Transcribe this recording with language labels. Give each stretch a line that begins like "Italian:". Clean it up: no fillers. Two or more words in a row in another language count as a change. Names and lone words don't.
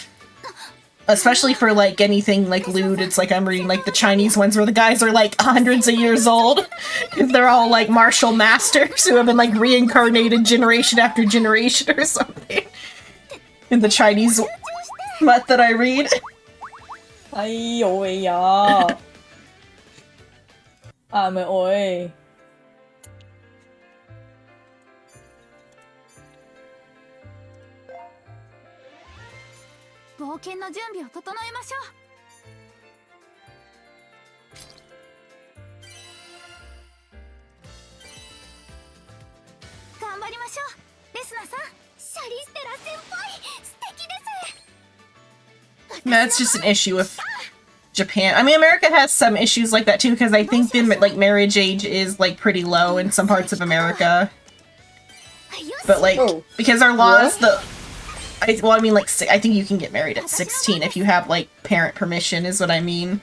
English: Especially for like anything like lewd, it's like I'm reading like the Chinese ones where the guys are like hundreds of years old. They're all like martial masters who have been like reincarnated generation after generation or something. In the Chinese what that I read.
Vietnamese: Ay, ôi ya. À mày ơi.
Japanese: 冒険の準備を整えましょう。頑張りましょう、レスナさん。シャリステラ先輩、素敵です。
English: That's just an issue with Japan. I mean, America has some issues like that too, because I think the like marriage age is like pretty low in some parts of America. But like, because our laws, well, I mean, like, I think you can get married at 16 if you have like parent permission, is what I mean.